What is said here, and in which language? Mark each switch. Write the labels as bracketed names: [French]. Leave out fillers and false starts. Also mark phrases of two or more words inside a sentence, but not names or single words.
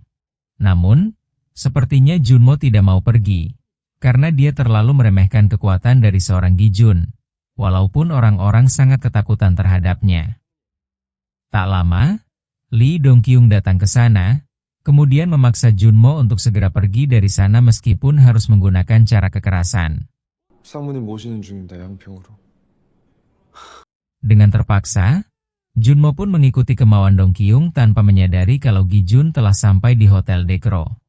[Indonesian] Namun, sepertinya Junmo tidak mau pergi, karena dia terlalu meremehkan kekuatan dari seorang Gijun, walaupun orang-orang sangat ketakutan terhadapnya. Tak lama, Lee Dongkyung datang ke sana, kemudian memaksa Junmo untuk segera pergi dari sana meskipun harus menggunakan cara kekerasan. [Korean] 사모님 모시는 중입니다. 양평으로. [Indonesian] Dengan terpaksa, Junmo pun mengikuti kemauan Dongkyung tanpa menyadari kalau Gijun telah sampai di Hotel Dekro.